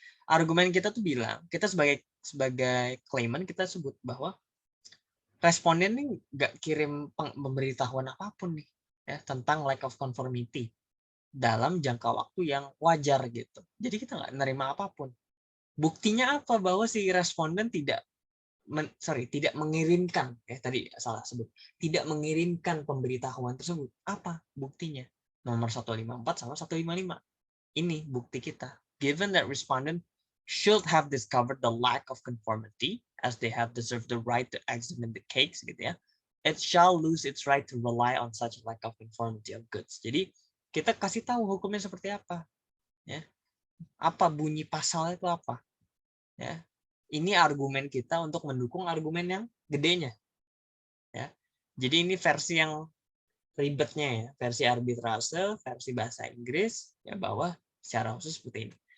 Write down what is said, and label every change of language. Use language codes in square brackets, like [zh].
[id] Argumen kita tuh bilang, kita sebagai claimant kita sebut bahwa responden nih nggak kirim pemberitahuan apapun nih ya tentang lack of conformity dalam jangka waktu yang wajar gitu. Jadi kita nggak nerima apapun. Buktinya apa bahwa si responden tidak mengirimkan, tadi salah sebut, tidak mengirimkan pemberitahuan tersebut. Apa buktinya? Nomor 154 sama 155. Ini bukti kita. [en] Given that respondent should have discovered the lack of conformity as they have deserved the right to examine the case gitu ya, it shall lose its right to rely on such lack of conformity of goods. [id] Jadi kita kasih tahu hukumnya seperti apa, ya. Apa bunyi pasal itu apa, ya. Ini argumen kita untuk mendukung argumen yang gedenya, ya. Jadi ini versi yang ribetnya ya, versi arbitrase, versi bahasa Inggris ya bahwa secara khusus seperti ini.